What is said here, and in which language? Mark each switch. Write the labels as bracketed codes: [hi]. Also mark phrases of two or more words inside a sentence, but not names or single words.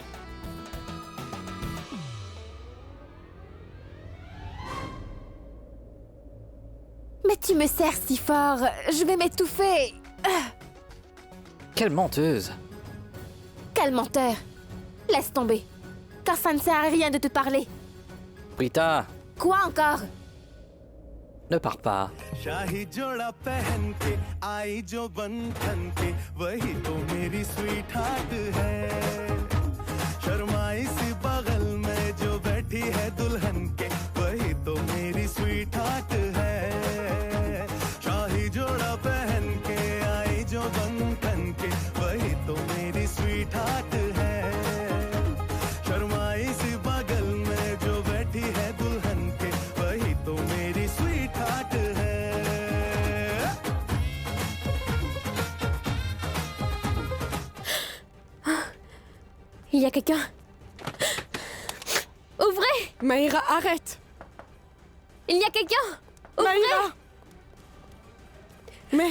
[fr] Mais tu me serres si fort. Je vais m'étouffer. Quelle menteuse! Quel menteur. Laisse tomber. Car ça ne sert à rien de te parler. Prita, Quoi encore? ne pars pas. [hi] शाही जोड़ा पहन के आई जो बंधन के वही तो मेरी [en] sweet heart [hi] है शर्माई सी बगल में जो बैठी है दुल्हन के [en] sweet heart [hi] है शाही जोड़ा पहन के आई जो बंधन के वही तो मेरी [en] sweet heart [hi] है शर्माई सी बगल में जो बैठी है दुल्हन के वही तो मेरी [en] sweet heart [hi] है [fr] Il y a quelqu'un. Ouvrez! Maïra, arrête! Il y a quelqu'un! Ouvrez! Maïra! Mais...